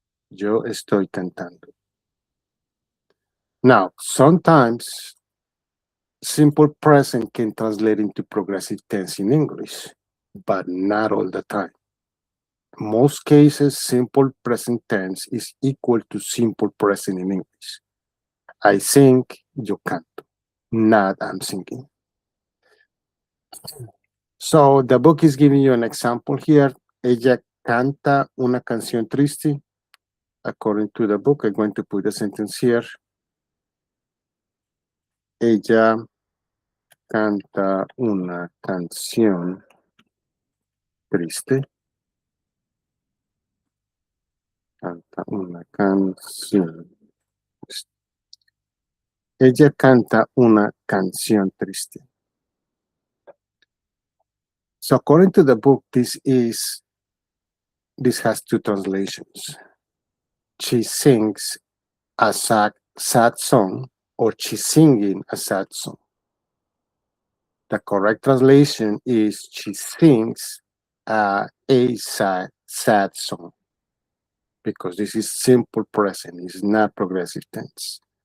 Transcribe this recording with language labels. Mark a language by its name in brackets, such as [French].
[Spanish] Yo estoy cantando. [English] Now, sometimes simple present can translate into progressive tense in English, but not all the time. Most cases, simple present tense is equal to simple present in English. I sing, [Spanish] yo canto, [English] not I'm singing. So the book is giving you an example here. [Spanish] Ella canta una canción triste. [English] According to the book, I'm going to put a sentence here. [Spanish] Ella canta una canción triste. Canta una canción. Ella canta una canción triste. [English] So according to the book, this has two translations. She sings a sad song, or she's singing a sad song. The correct translation is she sings a sad song, because this is simple present, it's not progressive tense.